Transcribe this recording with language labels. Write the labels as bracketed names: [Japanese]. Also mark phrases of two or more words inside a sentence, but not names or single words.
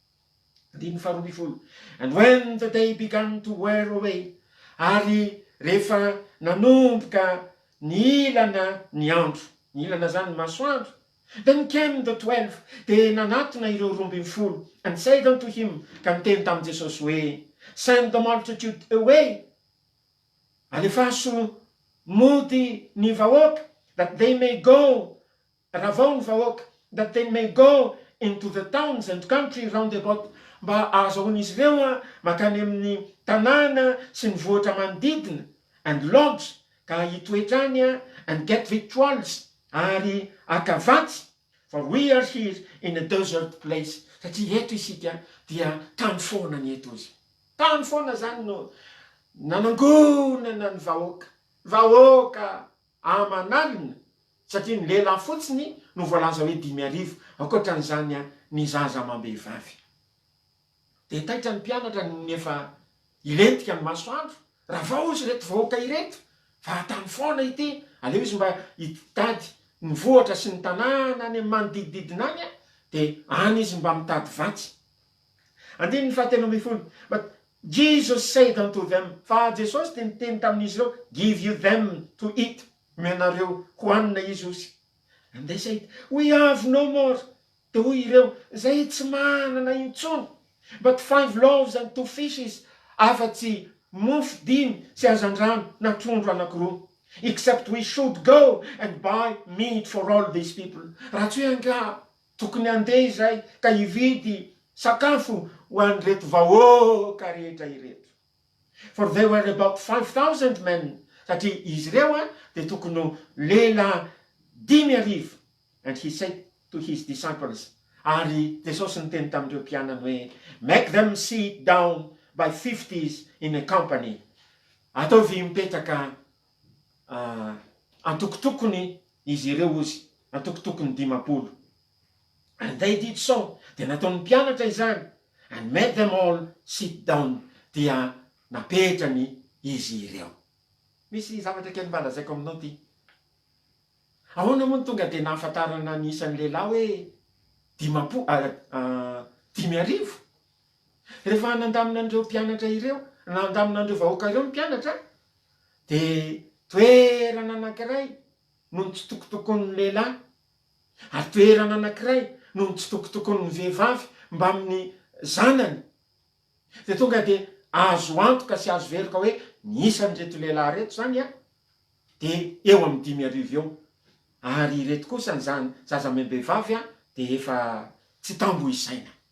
[English] And when the day began to wear away, [Malagasy] ary rehefa nanomboka ny ilana ny andro, ny ilana zany masoandro, [English] then came the 12, [Malagasy] dia nanatona ireo 12, [English] and said unto him, [Malagasy] ka niteny tamin'i Jesosy hoe, [English] send the multitude away, [Malagasy] alefaso mody ny vahoaka, [English] that they may go, [Malagasy] ravao ny vahoaka, [English] that they may go into the towns and country round about, [Malagasy] mba azahoan'izy ireo makany amin'ny tanàna sy ny vohitra manodidina, [English] and lodge, [Malagasy] ka hitoetrany [English] and get victuals, [Malagasy] ary akavatsy, [English] for we are here in a desert place. [Malagasy] Satria eto isika dia tany foana ny eto izy. Tany foana zany no nanangonana ny vahoaka aman'alina, satria ny lehilahy fotsiny no voalaza hoe 5,000, ankoatran'izany ny zaza amam-behivavy. Dia taitra ny mpianatra ny efa ilentika ny masoandro, raha vao izy reto vahoaka ireto, fa tany foana ity, aleo izy mba hitady ny vohatra sy ny tanàna any manodidididina any, dia any izy mba mitady vatsy. Andiny ny 17. [English] But Jesus said unto them, [Malagasy] fa Jesosy dia niteny tamin'izy ireo, [English] give you them to eat, [Malagasy] menareo hoanina izy. [English] And they said, we have no more. [Malagasy] Dia hoy ireo, zay tsy manana intsony, [English] but 5 loaves and 2 fishes, [Malagasy] afatsy mofo 5 sy azandrano na trondro anankiroa. [English] Except we should go and buy meat for all these people. [Malagasy] Raha tsy hoe anga tokony andeha izay ka hividy sakafo ho an'ireto vahoaka rehetra ireto. [English] For there were about 5,000 men. [Malagasy] Satria izy ireo dia tokony lehilahy 5,000. [English] And he said to his disciples, [Malagasy] ary Jesosy niteny tamin'ireo mpianany hoe, [English] make them sit down by 50s in a company. [Malagasy] Ataovy mipetraka antokotokony izy ireo ozy, antokotokony 50. [English] And they did so. [Malagasy] Dia nataon'ny mpianatra izany, [English] and made them all sit down. [Malagasy] Dia napetrany izy ireo. Misy zavatra kely mba lazaiko aminao ty. Ahoana moa tonga dia nahafantarana ny isan'ny lehilahy hoe 5,000. Rehefa nandaminandreo mpianatra ireo, nandaminandreo vahoaka ireo mpianatra, dia toerana anankiray no nitsitokotokon'ny lehilahy, ary toerana anankiray no nitsitokotokon'ny vehivavy mba amin'ny zanany, de tonga de azo antoka sy azo veloka hoe nisan'reto lehilahy reto zany a de eo amin'ny 5,000 eo, ary reto kosa nyzany zaza membevavy a de efa tsy tambo isaina.